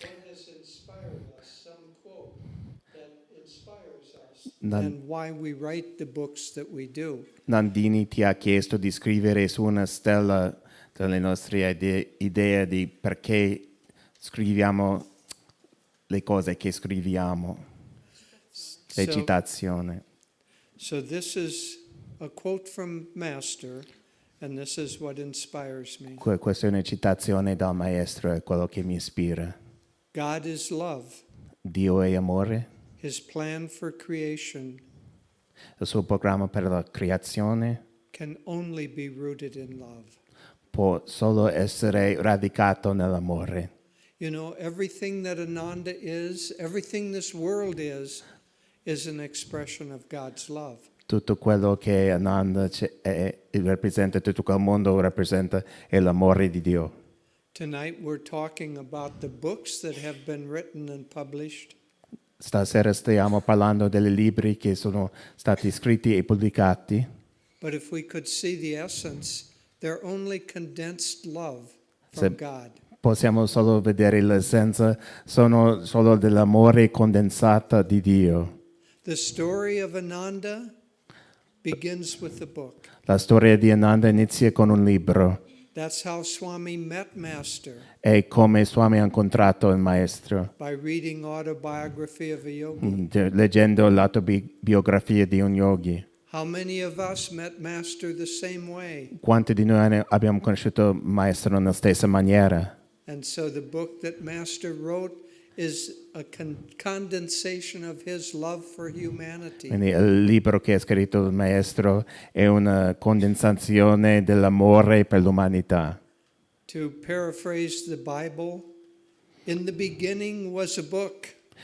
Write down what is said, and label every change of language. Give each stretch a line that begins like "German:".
English: has inspired us, some quote that inspires us, and why we write the books that we do.
Italian: Nandini ti ha chiesto di scrivere su una stella delle nostre idee di perché scriviamo le cose che scriviamo, le citazioni.
English: So this is a quote from Master, and this is what inspires me.
Italian: Questa è una citazione dal maestro, è quello che mi ispira.
English: God is love.
Italian: Dio è amore.
English: His plan for creation
Italian: Il suo programma per la creazione
English: can only be rooted in love.
Italian: può solo essere radicato nell'amore.
English: You know, everything that Ananda is, everything this world is an expression of God's love.
Italian: Tutto quello che Ananda rappresenta, tutto quel mondo rappresenta è l'amore di Dio.
English: Tonight we're talking about the books that have been written and published.
Italian: Stasera stiamo parlando dei libri che sono stati scritti e pubblicati.
English: But if we could see the essence, they're only condensed love from God.
Italian: Possiamo solo vedere l'essenza, sono solo dell'amore condensato di Dio.
English: The story of Ananda begins with the book.
Italian: La storia di Ananda inizia con un libro.
English: That's how Swami met Master.
Italian: È come Swami ha incontrato il maestro.
English: By reading Autobiography of a Yogi.
Italian: Leggendo l'autobiografia di un yogi.
English: How many of us met Master the same way?
Italian: Quanti di noi abbiamo conosciuto il maestro nella stessa maniera?
English: And so the book that Master wrote is a condensation of his love for humanity.
Italian: Quindi il libro che ha scritto il maestro è una condensazione dell'amore per l'umanità.
English: To paraphrase the Bible, in the beginning was a book.